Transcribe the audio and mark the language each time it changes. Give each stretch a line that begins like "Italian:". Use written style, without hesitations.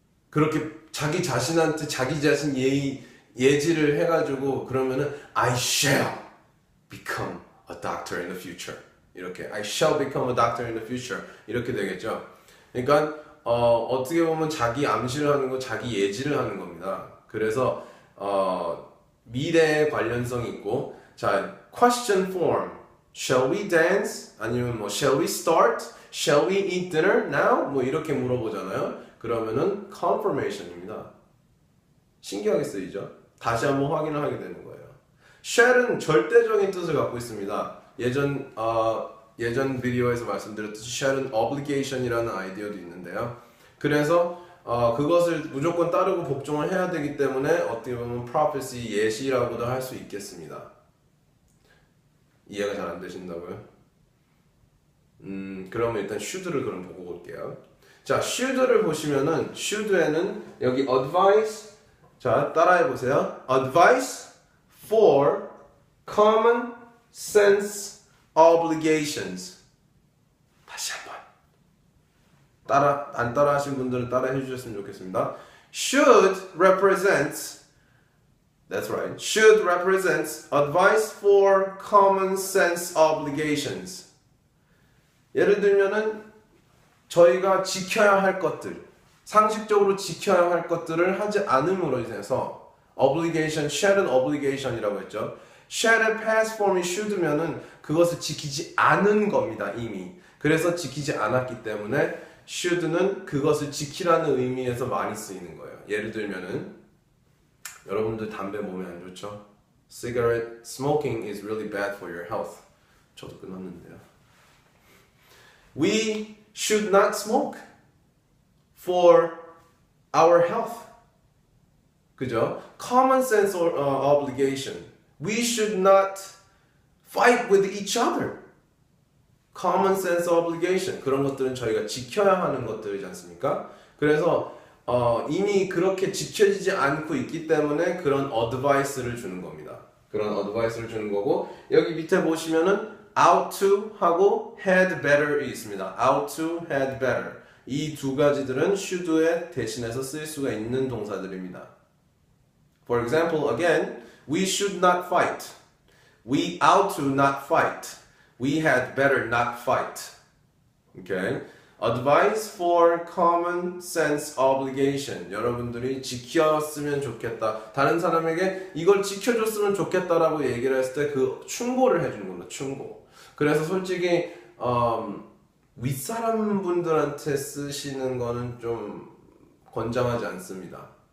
Korean: 그렇게 자기 자신한테 자기 자신 예지를 해가지고 그러면은
English: I shall become a doctor in the future.
Korean: 이렇게
English: I shall become a doctor in the future.
Korean: 이렇게 되겠죠. 그러니까 어떻게 보면 자기 암시를 하는 거, 자기 예지를 하는 겁니다. 그래서 미래에 관련성이 있고, 자, question form,
English: shall we dance?
Korean: 아니면 뭐
English: shall we start? Shall we eat dinner now?
Korean: 뭐 이렇게 물어보잖아요. 그러면은 confirmation입니다. 신기하게 쓰이죠? 다시 한번 확인을 하게 되는 거예요. shall은 절대적인 뜻을 갖고 있습니다. 예전 비디오에서 말씀드렸듯이 shall은 obligation이라는 아이디어도 있는데요. 그래서 그것을 무조건 따르고 복종을 해야 되기 때문에 어떻게 보면 prophecy, 예시라고도 할 수 있겠습니다. 이해가 잘 안 되신다고요? 그러면 일단 should를 그럼 보고 올게요. 자, should를 보시면은 should에는 여기 advice, 자 따라해 보세요.
English: advice for common sense obligations.
Korean: 다시 한번. 안 따라 하신 분들은 따라 해주셨으면 좋겠습니다.
English: Should represents, that's right, should represents advice for common sense obligations.
Korean: 예를 들면은 저희가 지켜야 할 것들, 상식적으로 지켜야 할 것들을 하지 않음으로 인해서 obligation, shall은 obligation이라고 했죠. shall의 past form이 should면은 그것을 지키지 않은 겁니다, 이미. 그래서 지키지 않았기 때문에 should는 그것을 지키라는 의미에서 많이 쓰이는 거예요. 예를 들면은 여러분들 담배 몸에 안 좋죠?
English: Cigarette smoking is really bad for your health.
Korean: 저도 끊었는데요.
English: We should not smoke for our health.
Korean: 그죠?
English: Common sense or obligation. We should not fight with each other. Common sense obligation.
Korean: 그런 것들은 저희가 지켜야 하는 것들이지 않습니까? 그래서 이미 그렇게 지켜지지 않고 있기 때문에 그런 어드바이스를 주는 겁니다. 그런 어드바이스를 주는 거고 여기 밑에 보시면은 out to 하고 had better이 있습니다.
English: out to, had better.
Korean: 이 두 가지들은 should에 대신해서 쓸 수가 있는 동사들입니다.
English: For example, again, we should not fight. We ought to not fight. We had better not fight. Okay? Advice for common sense obligation.
Korean: 여러분들이 지켰으면 좋겠다. 다른 사람에게 이걸 지켜줬으면 좋겠다라고 얘기를 했을 때 그 충고를 해주는 겁니다. 충고. 그래서 솔직히 윗사람 분들한테 쓰시는 거는 좀 권장하지 않습니다.